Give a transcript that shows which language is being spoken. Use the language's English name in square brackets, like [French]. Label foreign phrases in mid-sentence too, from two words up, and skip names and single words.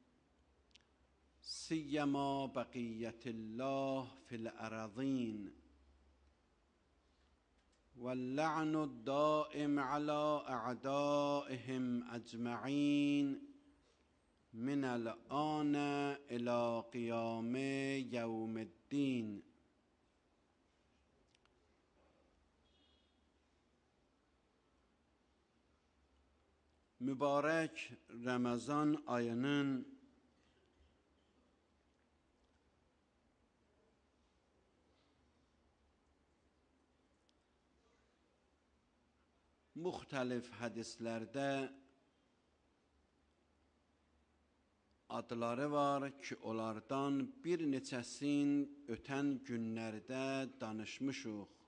[Arabic] سیما بقیة الله فی الارضین واللعن الدائم على اعدائهم اجمعین من الآن الى قیام یوم الدین. [Azerbaijani] Mübarək Ramazan ayının müxtəlif hədislərdə adları var ki, onlardan bir neçəsin ötən günlərdə danışmışıq.